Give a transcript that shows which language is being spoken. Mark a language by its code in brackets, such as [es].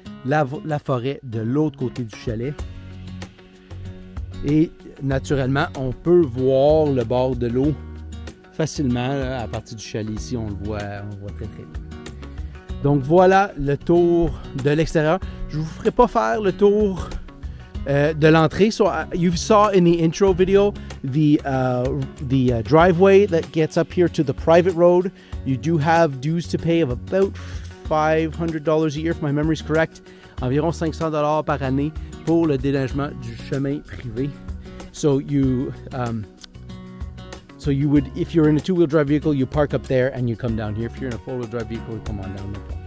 [fr] La forêt de l'autre côté du chalet. Et naturellement, on peut voir le bord de l'eau facilement. Là, à partir du chalet ici, on le voit très très bien. Donc voilà le tour de l'extérieur. Je ne vous ferai pas faire le tour de l'entrée. [en] So you saw in the intro video the driveway that gets up here to the private road. You do have dues to pay of about $500 a year, if my memory is correct. [fr] Environ $500 par année pour le déneigement du chemin privé. [en] So you would, if you're in a two-wheel drive vehicle, you park up there and you come down here. If you're in a four-wheel drive vehicle, you come on down there.